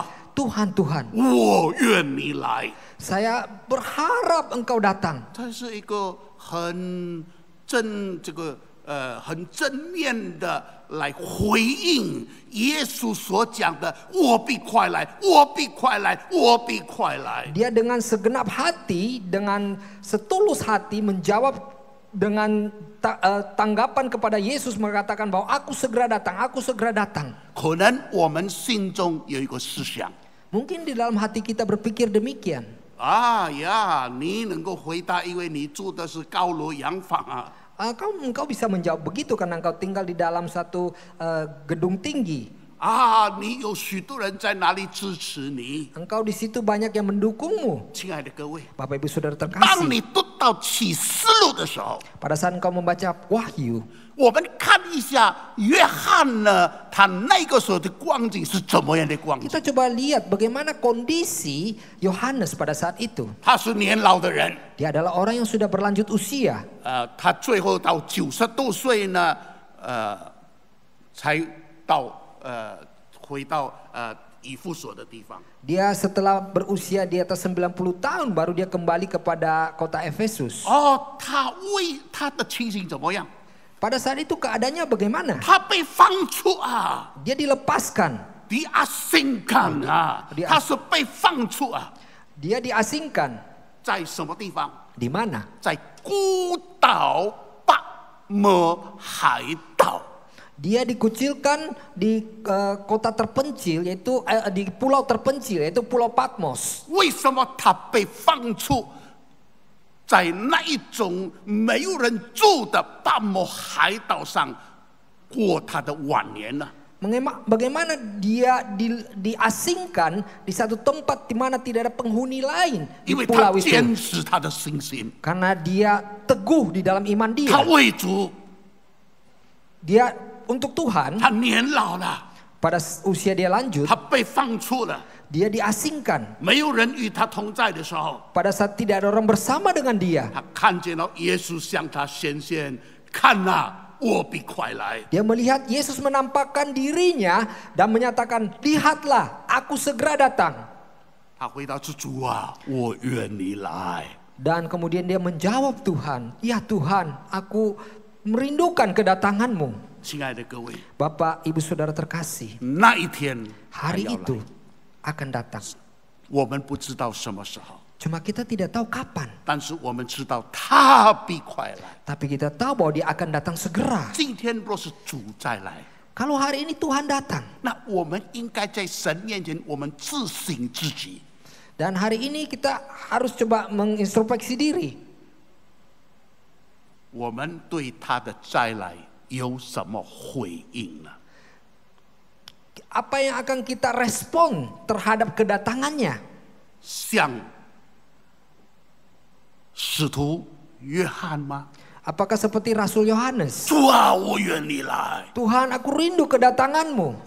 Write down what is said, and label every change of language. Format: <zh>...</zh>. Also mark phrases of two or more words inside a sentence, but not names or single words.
<id>Tuhan, Tuhan,</id> <zh>我愿你来。</zh> <id>saya berharap engkau datang.</id> <zh>这是一个很很正面的来回应耶稣所讲的“我必快来，我必快来，我必快来”。</zh> <id>Dia dengan segenap hati, dengan setulus hati menjawab dengan tanggapan kepada Yesus mengatakan bahwa aku segera datang, aku segera datang.</id> <zh>可能我们心中有一个思想</zh> <id>Mungkin di dalam hati kita berpikir demikian.</id> <zh>啊呀，你能够回答，因为你住的是高楼洋房啊。</zh> <id>Engkau bisa menjawab begitu karena engkau tinggal di dalam satu gedung tinggi.</id> <zh>啊，你有许多人在哪里支持你？</zh> <id>Engkau di situ banyak yang mendukungmu.</id> <zh>亲爱的各位，</zh> <id>Bapak Ibu Saudara</id> <zh>当</zh> <id>terkasih,</id> <zh>你读到启示录的时候，</zh> <id>pada saat engkau membaca Wahyu,</id> <zh>我们看一下约翰呢，他那个时候的光景是怎么样的光景？</zh> <id>kita coba lihat bagaimana kondisi Yohanes pada saat itu.</id> <zh>他是年老的人，</zh> <id>Dia adalah orang yang sudah berlanjut usia.</id> <zh>他最后到90多岁呢，才到回到以弗所的地方。</zh> <id>Dia setelah berusia di atas 90 tahun baru dia kembali kepada kota Efesus.</id> <zh>哦，他的情形怎么样？</zh> <id>Pada saat itu keadaannya bagaimana?</id> <zh>他被放出啊，</zh> <id>Dia dilepaskan.</id> <zh>diasingkan 啊，他是被放出啊，</zh> <id>Dia diasingkan.</id> <zh>在什么地方？</zh> <id>Di mana?</id> <zh>在孤岛巴摩海岛。</zh> <id>Dia dikucilkan di kota terpencil yaitu di pulau terpencil yaitu Pulau Patmos.</id> <zh>为什么他被放出在那一种没有人住的巴摩海岛上过他的晚年呢？</zh> <id>Bagaimana dia diasingkan di satu tempat di mana tidak ada penghuni lain di</id> <zh>因为他</zh> <id>pulau itu?</id> <zh>坚持他的信心，</zh> <id>Karena dia teguh di dalam iman</id> <zh>他</zh> <id>dia.</id> <zh>为主，</zh> <id>Dia untuk Tuhan</id> <zh>他年老了，</zh> <id>pada usia dia lanjut,</id> <zh>他被放出了，</zh> <id>dia diasingkan.</id> <zh>没有人与他同在的时候，</zh> <id>Pada saat tidak ada orang bersama dengan dia,</id> <zh>他看见了耶稣向他显现，看呐、我必快来。</zh> <id>dia melihat Yesus menampakkan dirinya dan menyatakan, lihatlah, aku segera datang.</id> <zh>他回答是主啊，我愿你来。</zh> <id>Dan kemudian dia menjawab Tuhan, ya Tuhan, aku merindukan kedatanganmu.</id> <zh>亲爱的各位，</zh> <id>Bapak, Ibu, Saudara terkasih,</id> <zh>那一天</zh> <id>hari</id> <zh>他要来</zh> <id>itu akan datang.</id> <zh>我们不知道什么时候，</zh> <id>Cuma kita tidak tahu kapan.</id> <zh>但是我们知道他必快来。</zh> <id>Tapi kita tahu bahwa dia akan datang segera.</id> <zh>今天若是主再来，</zh> <id>Kalau hari ini Tuhan datang,</id> <zh>那我们应该在神面前，我们自省自己。</zh> <id>Dan hari ini kita harus coba mengintrospeksi diri.</id> <zh>我们对他的再来有什么回应呢？</zh> <id>Apa yang akan kita respon terhadap kedatangannya?</id> <zh>像使徒约翰吗？</zh> <id>Apakah seperti Rasul Yohanes?</id> <zh>主啊，我愿你来。</zh> <id>Tuhan, aku rindu kedatanganmu.</id>